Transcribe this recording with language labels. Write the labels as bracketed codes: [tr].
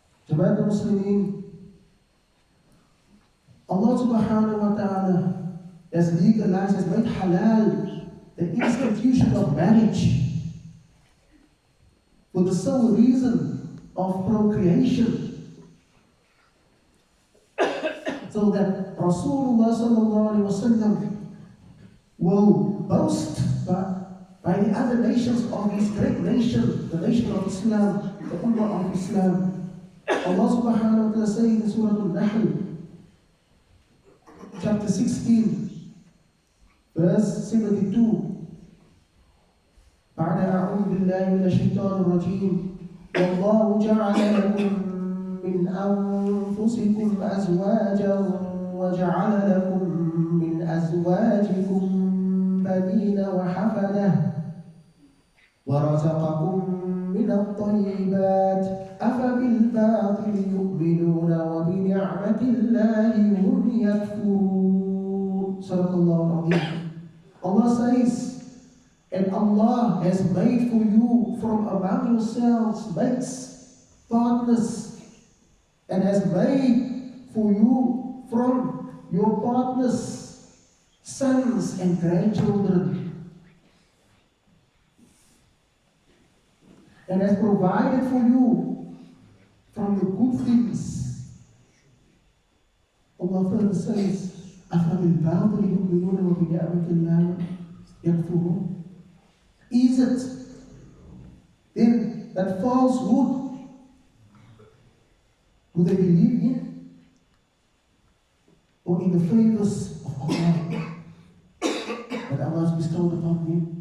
[en] Jama'at al-Muslimin, Allah subhanahu wa ta'ala has legalized, has made halal the institution of marriage for the sole reason of procreation. So that Rasulullah sallallahu alaihi wasallam will boast by the other nations of his great nation, the nation of Islam, the Ummah of Islam. Allah subhanahu wa ta'ala says in Surah Al-Nahl, chapter 16, verse 72, [ar] بعد أعوذ بالله من الشيطان الرجيم والله جعل لكم من أنفسكم أزواجا وجعل لكم من أزواجكم بنين وحفدة ورزقكم من الطيبات أفبالباطل يؤمنون وبنعمة الله هم يكفرون. صدق الله العظيم. [en] Allah says, and Allah has made for you from among yourselves mates, partners, and has made for you from your partners sons and grandchildren, and has provided for you from the good things. Allah further says, [ar] أَفَبِالْبَاطِلِ يُؤْمِنُونَ وَبِنِعْمَةِ اللَّهِ يَكْفُرُونَ. [en] Is it then that falsehood Do they believe in or in the favors of Allah that Allah has bestowed upon them?